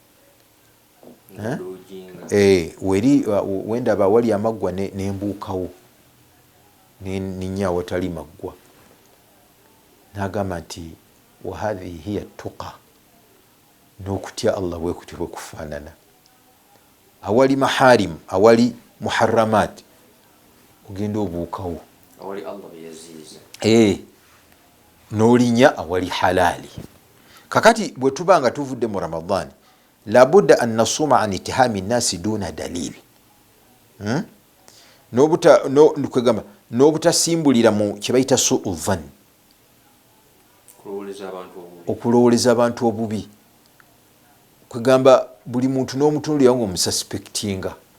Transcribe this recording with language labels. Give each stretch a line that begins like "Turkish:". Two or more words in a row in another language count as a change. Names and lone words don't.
Ganda: weri wendaba wali amaggwa nembuukawo ninya watali maggwa nagamba nti
Arabic: وهذه هي التقى
Ganda: n'okutya Allah bwekutyo bwekufaanana awali maharim awali muharramat ogenda obuukawo awali Allah beyaziiza n'olinya awali halali. Kakati bwe tuba nga tuvudde mu Ramadhan
Arabic: لا بد أن نصوم عن اتهام الناس دون دليل
Ganda: n'obutasimbulira mu kyebayita
Arabic: سوء الظن
Ganda: okulowoleza abantu obubi kwegamba buli muntu n'omutunulira nga omususpectinga